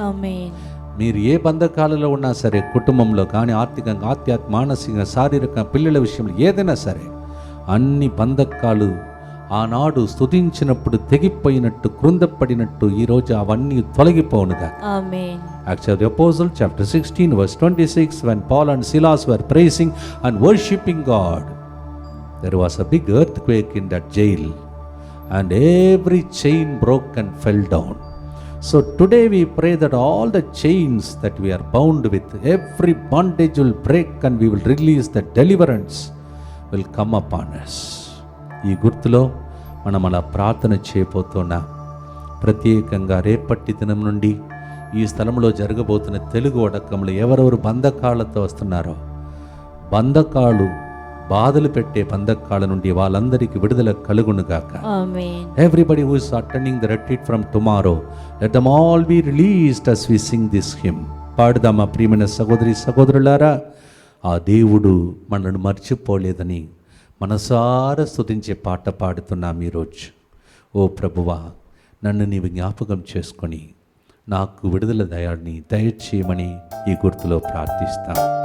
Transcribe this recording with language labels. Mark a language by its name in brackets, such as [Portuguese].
[Telugu] ఆమేన్. మీరు ఏ బంధకాలలో ఉన్నా సరే, కుటుంబంలో కానీ, ఆర్థికంగా, ఆధ్యాత్మిక, మానసికంగా, శారీరక, పిల్లల విషయంలో ఏదైనా సరే, అన్ని బంధకాలు ఆనాడు స్తుతించినప్పుడు తెగిపోయినట్టు, కృందపడినట్టు ఈరోజు అవన్నీ తొలగిపోవునుగా. ఆమేన్. [English] Acts of the Apostle chapter 16 verse 26, when Paul and Silas were praising and worshipping God, there was a big earthquake in that jail and every chain broke and fell down. So today we pray that all the chains that we are bound with, every bondage will break and we will release the deliverance will come upon us. [Telugu] ఈ గుర్తులో మనం అలా ప్రార్థన చేయబోతున్నాం. ప్రత్యేకంగా రేపటి దినం నుండి ఈ స్థలంలో జరగబోతున్న తెలుగు వడకంలో ఎవరెవరు బంధకాలతో వస్తున్నారో, బంధకాలు బాధలు పెట్టే బంధకాల నుండి వాళ్ళందరికీ విడుదల కలుగునుగాక. ఆమేన్. [English] Everybody who is attending the retreat from tomorrow, let them all be released as we sing this hymn. [Telugu] పాడుదామా ప్రియమైన సహోదరి సహోదరులారా, ఆ దేవుడు మనల్ని మర్చిపోలేదని మనసారా స్తుతించే పాట పాడుతున్నాం ఈరోజు. ఓ ప్రభువా, నన్ను నీవు జ్ఞాపకం చేసుకొని నాకు విడుదల దయాన్ని దయచేయమని ఈ గుర్తులో ప్రార్థిస్తాం.